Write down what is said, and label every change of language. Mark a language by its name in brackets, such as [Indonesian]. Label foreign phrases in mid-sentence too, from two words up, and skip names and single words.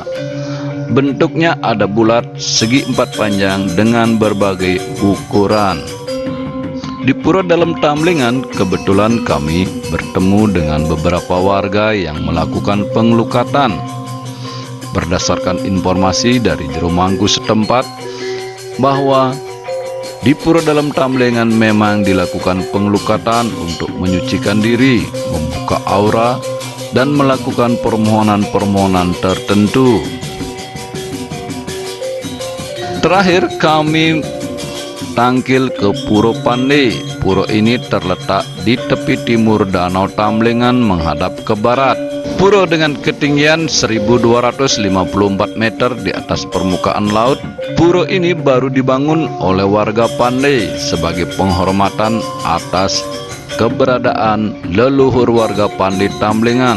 [Indonesian] Bentuknya ada bulat, segi 4 panjang dengan berbagai ukuran. Di Pura Dalam Tamlingan, kebetulan kami bertemu dengan beberapa warga yang melakukan pengelukatan. Berdasarkan informasi dari jero mangku setempat bahwa di Pura Dalam Tamlingan memang dilakukan pengelukatan untuk menyucikan diri, membuka aura, dan melakukan permohonan-permohonan tertentu. Terakhir kami tangkil ke Pura Pandey. Pura ini terletak di tepi timur Danau Tamlingan menghadap ke barat. Pura dengan ketinggian 1254 meter di atas permukaan laut. Pura ini baru dibangun oleh warga Pandey sebagai penghormatan atas keberadaan leluhur warga Pandey Tamlingan.